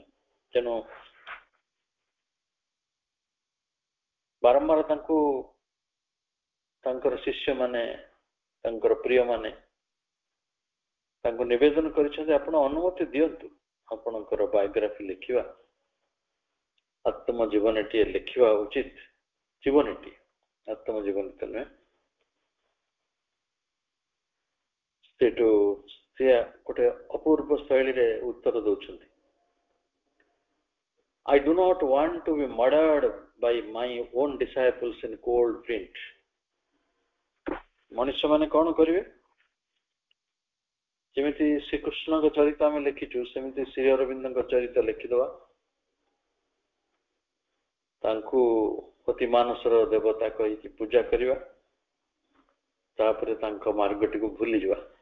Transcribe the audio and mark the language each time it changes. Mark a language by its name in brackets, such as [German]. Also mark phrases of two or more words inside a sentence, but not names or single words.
[Odia] ତେଣୁ ବାରମ୍ବାର ତାଙ୍କୁ ତାଙ୍କର ଶିଷ୍ୟମାନେ ତାଙ୍କର ପ୍ରିୟମାନେ ତାଙ୍କୁ ନିବେଦନ କରିଛନ୍ତି ଆପଣ ଅନୁମତି ଦିଅନ୍ତୁ ଆପଣଙ୍କର ବାୟୋଗ୍ରାଫି ଲେଖିବା, ଆତ୍ମଜୀବନୀଟିଏ ଲେଖିବା ଉଚିତ। ଜୀବନୀଟି, ଆତ୍ମଜୀବନୀ ତ ନୁହେଁ। ସେଠୁ ସେ ଗୋଟେ ଅପୂର୍ବ ଶୈଳୀରେ ଉତ୍ତର ଦଉଛନ୍ତି, [English] I do not want to be murdered by my own disciples in cold print. [Odia] ମଣିଷମାନେ କଣ କରିବେ? ଯେମିତି ଶ୍ରୀକୃଷ୍ଣଙ୍କ ଚରିତ ଆମେ ଲେଖିଛୁ, ସେମିତି ଶ୍ରୀ ଅରବିନ୍ଦଙ୍କ ଚରିତ ଲେଖିଦେବା, ତାଙ୍କୁ ଅତି ମାନସର ଦେବତା କହିକି ପୂଜା କରିବା, ତାପରେ ତାଙ୍କ ମାର୍ଗଟିକୁ ଭୁଲିଯିବା।